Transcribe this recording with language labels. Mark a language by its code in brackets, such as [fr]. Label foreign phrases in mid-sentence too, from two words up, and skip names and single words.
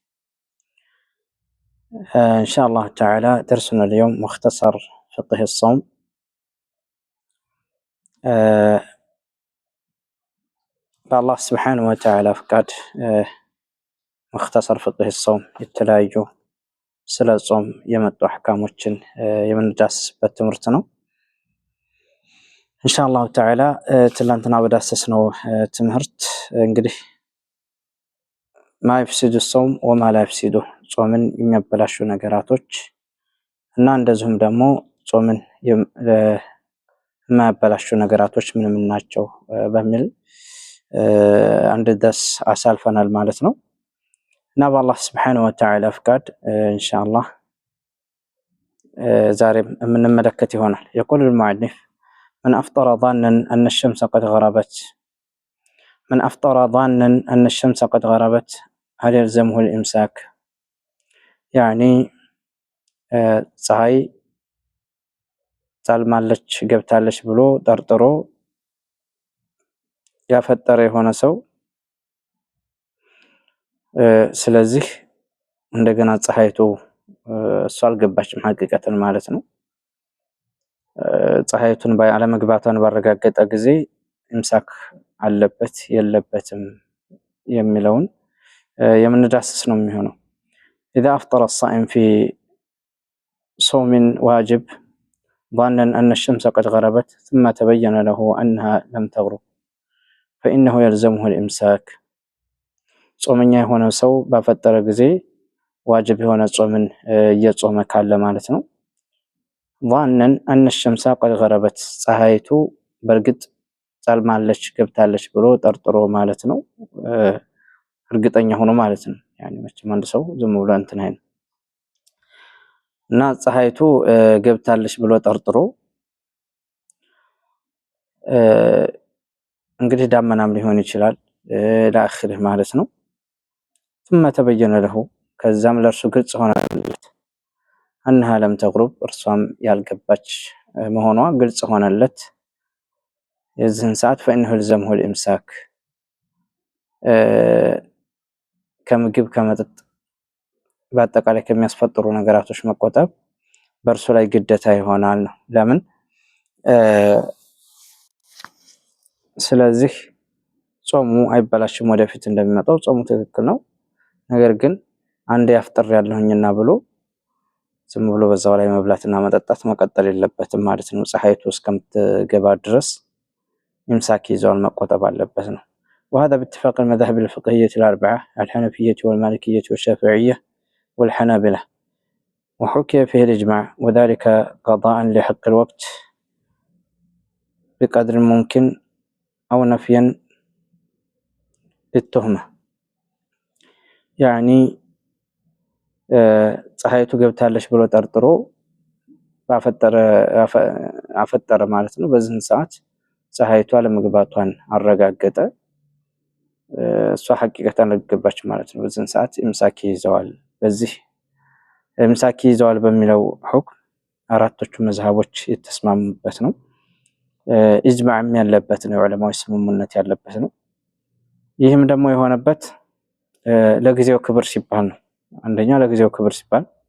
[ar] إن شاء الله تعالى درسنا اليوم مختصر فقه الصوم. بالله سبحانه وتعالى فقد مختصر فقه الصوم [am] የተለያዩ ስለ ጾም የመጡ አህካሞችን የምንዳስስበት ትምህርት ነው። [ar] إن شاء الله تعالى [am] ትላንትና በዳሰስነው ትምህርት እንግዲህ [ar] ما يفسد الصوم وما لا يفسد [am] ጾምን የሚያበላሹ ነገራቶች እና እንደዚሁም ደግሞ ጾምን የማያበላሹ ነገራቶች ምን ምን ናቸው በሚል አንድ ደስ አሳልፈናል ማለት ነው። እና በአላህ [ar] سبحانه وتعالى [am] ፍቃድ ኢንሻአላህ ዛሬም የምንመለከት ይሆናል። [ar] يقول المؤلف: من أفطر ظانا أن الشمس قد غربت هل يلزمه الإمساك؟ [am] يعني ፀሐይ ጣልማለች ገብታለች ብሎ ጠርጥሮ ያፈጠረ የሆነ ሰው ስለዚህ እንደገና ፀሐይቱ እሷ አልገባችም ሐቂቀተን ማለት ነው። ፀሐይቱን ባለመግባቷን ባረጋገጠ ጊዜ ኢምሳክ አለበት የለበትም የሚለውን የምንዳስስ ነው የሚሆነው። [ar] إذا أفطر الصائم في صوم واجب ظانا أن الشمس قد غربت ثم تبين له أنها لم تغرب فإنه يلزمه الإمساك. [am] ጾመኛ የሆነ ሰው ባፈጠረ ጊዜ ዋጅብ የሆነ ጾምን እየጾመ ካለ ማለት ነው። [ar] ظانا أن الشمس قد غربت [am] ፀሐይቱ በርግጥ ጣልማለች ገብታለች ብሎ ጠርጥሮ ማለት ነው። እርግጠኛ ሆኖ ማለት ነው። يعني መቼም አንድ ሰው ዝም ብሎ እንትን አይደል እና ፀሐይቱ ገብታለች ብሎ ጠርጥሮ እንግዲህ ዳመናም ሊሆን ይችላል ለአኺር ማለት ነው። [ar] ثم تبين له [am] ከዛም ለርሱ ግልጽ ሆነለት [ar] أنها لم تغرب [am] እርሷም ያልገባች መሆኗ ግልጽ ሆነለት። የዚህን ሰዓት [ar] فإنه يلزمه الإمساك [am] ከምግብ ከመጠጥ በአጠቃላይ ከሚያስፈጥሩ ነገራቶች መቆጠብ በእርሱ ላይ ግዴታ ይሆናል ነው። ለምን? ስለዚህ ጾሙ አይበላሽም፣ ወደፊት እንደሚመጣው ጾሙ ትክክል ነው። ነገር ግን አንዴ ያፍጥር ያለሁኝና ብሎ ዝም ብሎ በዛው ላይ መብላትና መጠጣት መቀጠል የለበትም ማለት ነው። ፀሐይቱ እስከምትገባ ድረስ ኢምሳክ ይዘዋል መቆጠብ አለበት ነው። [ar] وهذا باتفاق المذاهب الفقهية الأربعة: الحنفية والمالكية والشافعية والحنابلة، وحكي فيه الإجماع، وذلك قضاء لحق الوقت بقدر ممكن أو نفيا للتهمة. [am] يعني ፀሐይቱ ገብታለች ብሎ ጠርጥሮ አፈጠረ ማለት ነው። በዚህን ሰዓት ፀሐይቱ አለመግባቷን አረጋገጠ፣ እሷ ሐቂቀተን አልገባች ማለት ነው። በዚህን ሰዓት ኢምሳክ ይዘዋል። በዚህ ኢምሳክ ይዘዋል በሚለው ሁክም አራቶቹ መዝሐቦች የተስማሙበት ነው። ኢጅማዕም ያለበት ነው፣ የዑለማዎች ስምምነት ያለበት ነው። ይህም ደግሞ የሆነበት ለጊዜው ክብር ሲባል ነው። አንደኛ ለጊዜው ክብር ሲባል